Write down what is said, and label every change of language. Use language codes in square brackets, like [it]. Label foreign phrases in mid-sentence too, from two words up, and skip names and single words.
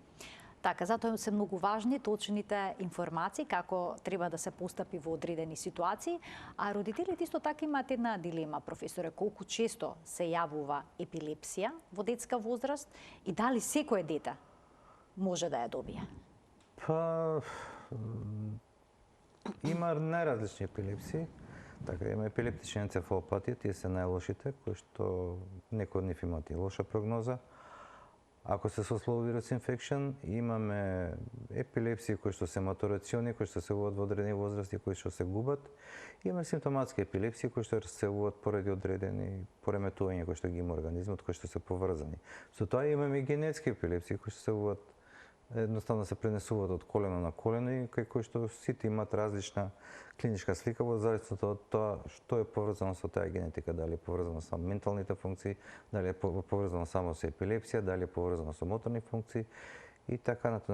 [mk] Така, затоа се многу важни точните информации како треба да се постапи во одредени ситуации, а родителите исто така имаат една дилема, професоре, колку често се јавува епилепсија во детска возраст и дали секое дете може да ја добие? Па има најразлични епилепсии. Така, има епилептични енцефалопатија, тие се најлошите, кои што некои од нив имаат и лоша прогноза. Ако се со [en] slow virus infection, [mk] имаме епилепсии кои што се матурациони, кои што се јавуваат во одредени возрасти, кои што се губат. Имаме симптоматски епилепсии кои што се јавуваат поради одредени пореметувања кои што ги има организмот, кои што се поврзани. Со тоа имаме и генетски епилепсии кои што се јавуваат едноставно се пренесуваат од колено на колено и кај кои што сите имаат различна клиничка слика во зависност од тоа што е поврзано со таа генетика, дали е поврзано со менталните функции, дали е поврзано само со епилепсија, дали е поврзано со моторни функции и така натаму.